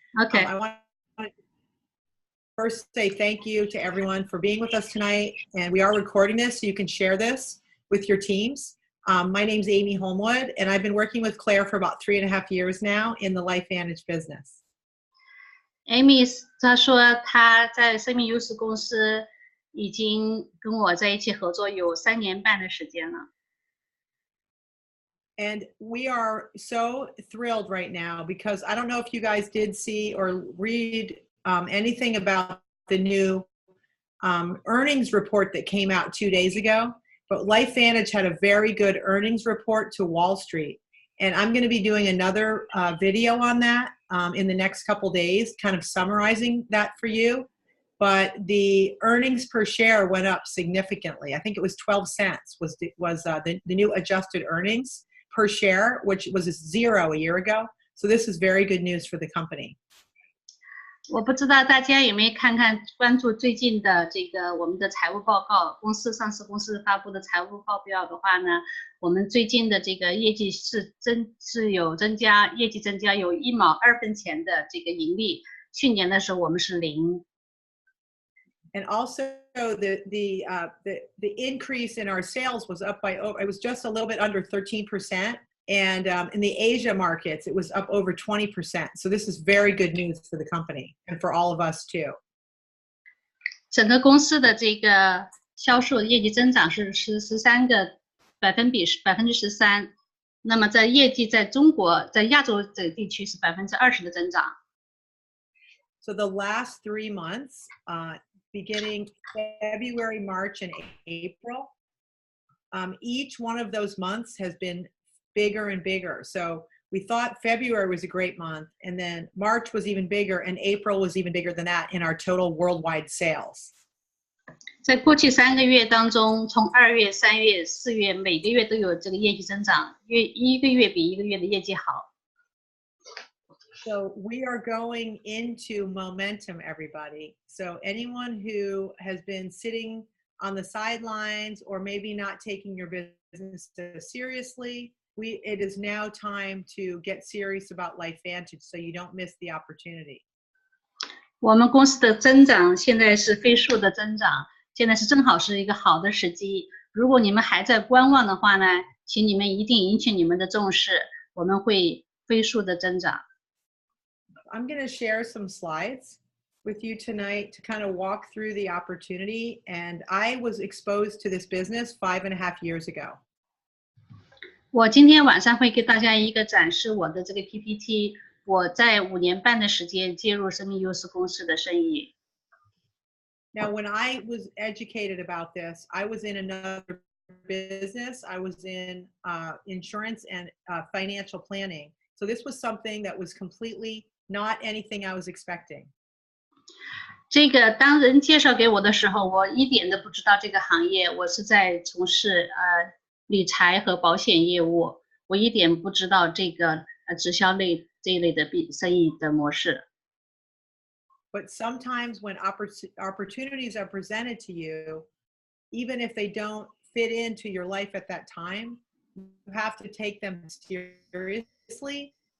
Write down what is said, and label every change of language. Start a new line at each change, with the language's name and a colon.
English: Okay. I want to first say thank you to everyone for being with us tonight. And we are recording this, so you can share this with your teams. My name's Amy Holmwood, and I've been working with Claire for about 3.5 years now in the Lifevantage business.
Chinese: Amy 她说她在生命优势公司已经跟我在一起合作有3年半的时间了。
English: And we are so thrilled right now because I don't know if you guys did see or read anything about the new earnings report that came out 2 days ago, but Lifevantage had a very good earnings report to Wall Street. And I'm going to be doing another video on that in the next couple days, kind of summarizing that for you. But the earnings per share went up significantly. I think it was 12 cents was the new adjusted earnings per share, which was 0 a year ago. So this is very good news for the company.
Chinese: 我不知道大家有没有关注最近的这个我们的财务报告，上市公司发布的财务报表的话呢，我们最近的这个业绩是有增加，业绩增加有1毛2分钱的这个盈利，去年的时候我们是0。
English: And also the increase in our sales was up by it was just a little bit under 13%, and in the Asia markets it was up over 20%. So this is very good news for the company and for all of us too.
Chinese: 整个公司的这个销售业绩增长是13个13%，那么在业绩在中国在亚洲这个地区是20%的增长。
English: So the last 3 months, beginning February, March, and April, each one of those months has been bigger and bigger. So we thought February was a great month, and then March was even bigger, and April was even bigger than that in our total worldwide sales.
Chinese: 在过去3个月当中，从2月、3月、4月，每个月都有这个业绩增长，一个月比一个月的业绩好。
English: So we are going into momentum, everybody. So anyone who has been sitting on the sidelines or maybe not taking your business seriously, it is now time to get serious about Lifevantage so you don't miss the opportunity.
Chinese: 我们公司的增长现在是飞速的增长，现在是正好是一个好的时机。如果你们还在观望的话呢，请你们一定引起你们的重视，我们会飞速的增长。
English: I'm going to share some slides with you tonight to kind of walk through the opportunity. And I was exposed to this business 5.5 years ago.
Chinese: 我今天晚上会给大家一个展示我的这个 PPT。我在5年半的时间介入生命优势公司的生意。
English: Now, when I was educated about this, I was in another business. I was in insurance and financial planning. So this was something that was completely not anything I was expecting.
Chinese: 这个当人介绍给我的时候，我一点都不知道这个行业，我是在从事理财和保险业务，我一点不知道这个直销类这一类的生意的模式。
English: But sometimes when opportunities are presented to you, even if they don't fit into your life at that time, you have to take them seriously.